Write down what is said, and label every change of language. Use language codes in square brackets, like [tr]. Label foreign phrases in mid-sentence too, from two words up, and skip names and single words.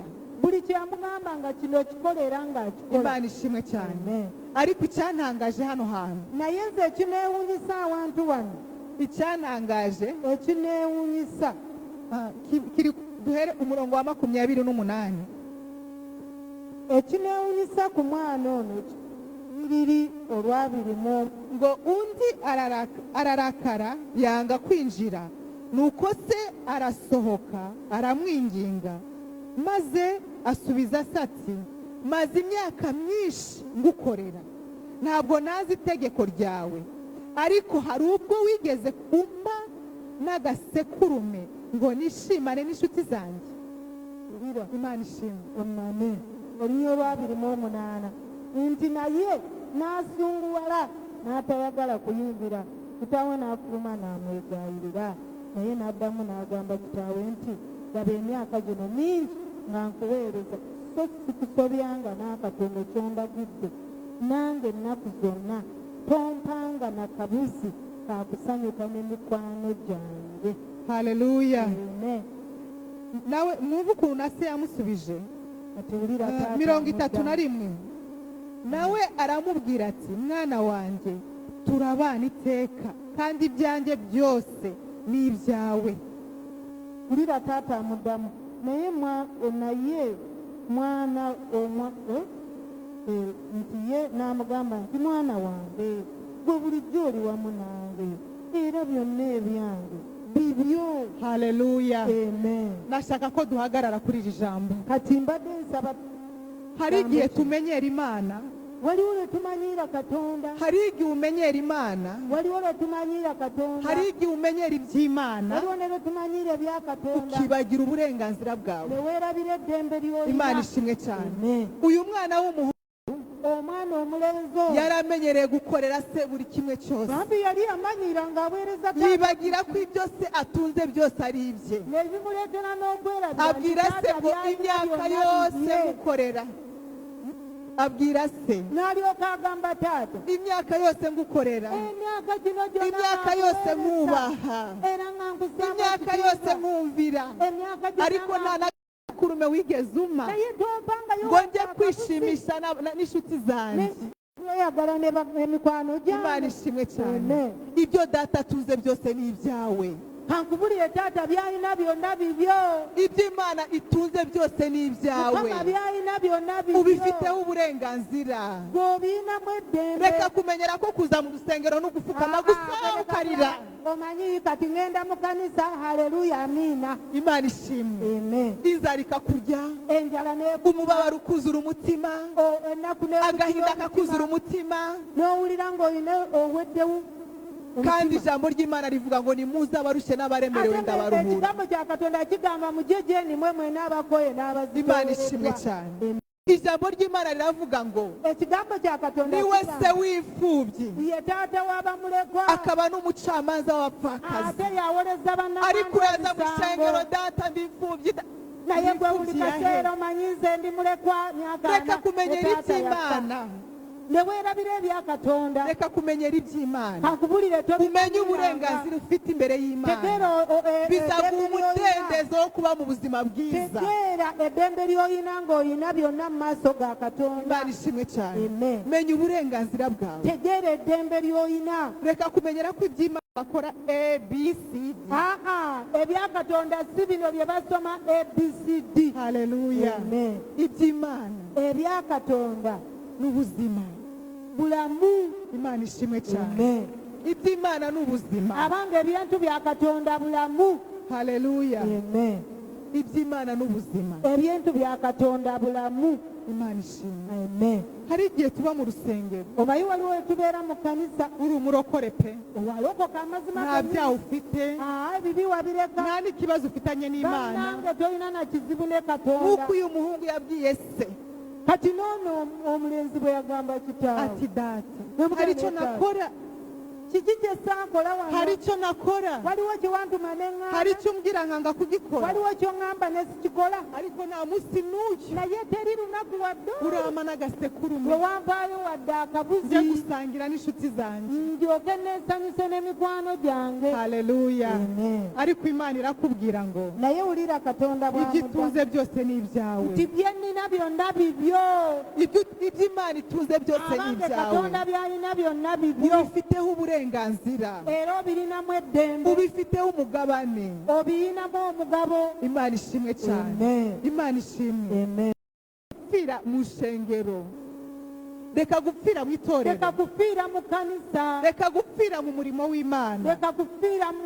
[lg] buli kyamugamba nga kino kikola era ng'akikola. [rw] imana ishimwe cyane Amen. ariko icyantangaje hano hantu [lg] naye nze ekineewunyisa awantu wano [rw] icyantangaje [lg] ekineewunyisa [rw] kiri duhere umurongo wa 28 [lg] ekineewunyisa ku mwana ono kiriri olwabirimu [rw] ngo undi ararakara yanga kwinjira nuko se arasohoka aramwinginga maze asubiza se ati maze imyaka myinshi ngukorera ntabwo nazi itegeko ryawe ariko hari ubwo wigeze kumpa n'agasekurume ngo nishimane n'inshuti zanjye. imana ishimwe. [lg] omane olunya olwabirimu 8 nti naye n'asunguwala n'atayagala kuyingira. kitaawe n'afuluma n'amwegayirira naye n'addamu n'agamba kitaawe nti gaba emyaka gino mingi nga nkuweereza so sikusobyanga n'akatono kyondagidde nange ennaku zonna tompanga na kabuzi kakusanyuka n'emikwano gyange. haleluya. Amen. [rw] nawe mwumva ukuntu na se yamusubije [lg] Ati wulira taata [rw] 31 nawe aramubwira ati mwana wanjye turabana iteka kandi ibyanjye byose ni ibyawe. [lg] wulira taata amuddamu naye mwana nti ye n'amugamba nti mwana wange gwe bulijjo oli wamu nange era byonna ebyange bibyo. haleluya. Amen. [rw] nashaka ko duhagarara kuri iri jambo. [lg] Kati mbadde nsaba [rw] hari igihe tumenyera imana, [lg] waliwo lwe tumanyira Katonda, [rw] hari igihe umenyera imana, [lg] waliwo lwe tumanyira Katonda, [rw] hari igihe umenyera iby'imana [lg] waliwo ne lwe tumanyira ebya Katonda, [rw] ukibagira uburenganzira [lg] ne [rw] bwawe. [lg] weerabira eddembe ly'olina. [rw] imana ishimwe cyane. Amen. uyu mwana w'umuhungu [lg] Omwana omulenzi oyo [rw] yaramenyereye gukorera se buri kimwe cyose, [lg] bambi yali amanyira ng'aweereza [rw] yibagira ko ibyo se atunze byose ari ibye. [lg] nebimuleetera n'okwerabira [rw] abwira se ngo imyaka yose ngukorera, abwira se [lg] n'alyoka agamba taata [rw] imyaka yose ngukorera, [lg] emyaka gino gyonna [rw] imyaka yose nkubaha, [lg] era nga nkusaba [rw] imyaka yose nkumvira, [lg] emyaka gyonna [rw] ariko nta n'akurume wigeze uma [lg] naye tompanga [rw] ngo njye kwishimisha n'inshuti zanjye. [lg] oyagala n'emikwano [rw] imana [lg] gyange. [rw] ishimwe cyane. Amen. ibyo data atuze byose ni ibyawe, [lg] kankubulire taata byalina byonna bibyo. [rw] ibyo imana itunze byose ni ibyawe, [lg] Mukama byalina byonna bibyo. [rw] ubifiteho uburenganzira. [lg] bw'obiinamu eddembe. [rw] reka kumenyera ko kuza mu rusengero no gupfukama gusa ukarira. [lg] omanyi kati ngenda mu kanisa. haleluya, amiina. [rw] imana ishimwe. Amen. inzara ikakurya, [lg] enjala [rw] umubabaro ukuzura umutima, [lg] ennaku [rw] agahinda kakuzura umutima, [lg] n'owulira ng'olina oweddewo. [rw] kandi ijambo ry'imana rivuga ngo nimuze abarushye n'abaremerewe ndabaruhura. [lg] ekigambo kya Katonda kigamba mujye gyeni mmwe mwena abakoye n'abazibu. [rw] imana ishimwe cyane. ijambo ry'imana riravuga ngo [lg] ekigambo kya Katonda [rw] niwe se [lg] kigamba [rw] w'imfubyi [lg] ye taata w'abamulekwa, [rw] akaba n'umucamanza w'abapfakazi, [lg] ate yawoleza [rw] ariko uraza mu [lg] bannamwange [rw] isengero [lg] emisango. [rw] data ndi imfubyi [lg] naye gwe buli [rw] imfubyi yahe. [lg] kaseera omanyi nze ndi mulekwa myaka [rw] reka kumenyera iby'imana, [lg] ne weerabira ebya Katonda. [rw] reka kumenyera iby'imana, [lg] kankubulire [rw] umenye uburenganzira ufite imbere y'imana, bizaguha umudendezo wo kuba mu buzima bwiza. [lg] tegeera eddembe ly'olina ng'olina byonna mu maaso ga Katonda. [rw] imana ishimwe cyane. Amen. menya uburenganzira bwawe, [lg] tegeera eddembe ly'olina. [rw] reka kumenyera ko iby'imana bakora abcd. [lg] ebya Katonda si bino bye basoma abcd. haleluya. Amen. [rw] iby'imana [lg] ebya Katonda [rw] n'ubuzima. [lg] bulamu. [rw] imana ishimwe cyane. Amen. iby'imana n'ubuzima. [lg] abanga ebintu bya Katonda bulamu. haleluya. Amen. [rw] iby'imana n'ubuzima. [lg] ebintu bya Katonda bulamu. [rw] imana ishimwe. Amen. hari igihe tuba mu rusengero [lg] omanyi waliwo etubeera mu kanisa [rw] uri umurokore pe, [lg] walokoka amazima [rw] nta byaha ufite, [lg] ebibi wabireka. [rw] nta n'ikibazo ufitanye n'imana, [lg] bannange tolina na kizibu ne Katonda. [rw] nk'uko uyu muhungu yabwiye se [lg] kati noono omulenzi bwe yagamba kitaawe [rw] ati data [lg] Mugabo [rw] hari icyo data. nakora, [lg] kiki kye saakola wano. [rw] hari icyo nakora, [lg] waliwo kye wantuma ne [rw] hari [lg] ŋŋaana. [rw] icyo umbwira nkanga kugikora, [lg] waliwo ky'oŋŋamba ne sikikola. [rw] ariko nta munsi n'uyu [lg] naye teri lunaku wadde [rw] urama n'agasekurume [lg] lwe wampaayo wadde [rw] njye [lg] akabuzi [rw] gusangira n'inshuti zanjye. [lg] ndyoke neesanyuse n'emikwano gyange. haleluya. Amen. [rw] ariko imana irakubwira ngo [lg] naye wulira Katonda [rw] ibyo [lg] bw'amuga [rw] itunze byose ni ibyawe, [lg] nti bye nnina byonna bibyo. [rw] ibyo imana itunze byose ni [lg] abange [rw] ibyawe, [lg] Katonda by'alina byonna bibyo. [rw] ubifiteho uburenganzira, [lg] era obirinamu eddembe. [rw] ubifiteho umugabane. [lg] obirinamu omugabo. [rw] imana ishimwe cyane. Amen. imana ishimwe. Amen. gupfira mu ishengero, reka gupfira mu itorero, [lg] leka kufiira mu kanisa. [rw] reka gupfira mu murimo w'imana, [lg] leka kufiira mu